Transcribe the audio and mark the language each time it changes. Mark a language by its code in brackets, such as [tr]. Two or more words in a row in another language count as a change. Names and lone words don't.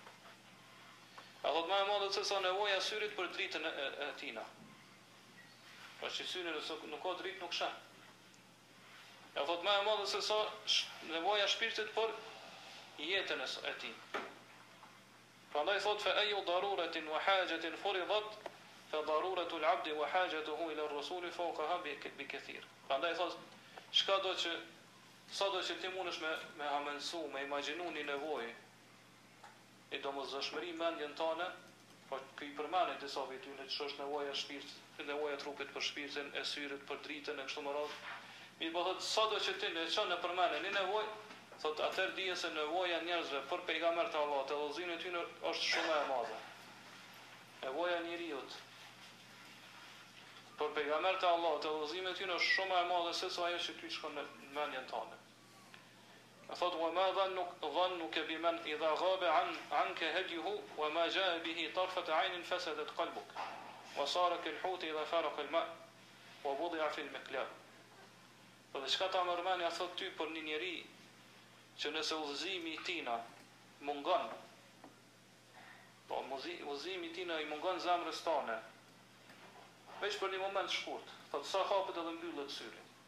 [sq] A thot më e madhe se sa nevoja e syrit për dritën e tina. Pra që syri nëse nuk ka dritë nuk sheh. A thot më e madhe se sa nevoja e shpirtit për jetën e tij. Prandaj thot [ar] فأي ضرورة وحاجة فرضت فضرورة العبد وحاجته إلى الرسول فوقها بكثير. [sq] Prandaj thot çka do që sado që ti mundesh me hamendsu, me imagjinu një nevojë e domosdoshmëri mendjen tënde, po ky përmend disa vetyre që është nevoja e shpirtit, nevoja e trupit për shpirtin, e syrit për dritën e kështu me radhë. Mi po thot sado që ti e çon në përmendje një nevojë, thot atëherë dije se nevoja e njerëzve për pejgamberin e Allahut, udhëzimin e tyre është shumë e madhe. Nevoja e njeriut për pejgamberin e Allahut, udhëzimin e tyre është shumë e madhe se sa ajo që ty shkon në mendjen tënde. [ar] Thot وما ظنك بمن إذا غاب عنك هديه وما جاء به طرفة عين فسد قلبك وصار كالحوت إذا فارق الماء ووضع في المقلاة. [sq] Po dhe çka ta mërmani thot ty për një njeri që nëse udhëzimi i tina mungon, po udhëzimi i tina i mungon zemrës tone, veç për një moment shkurt, thot sa hapet edhe mbyllet syri.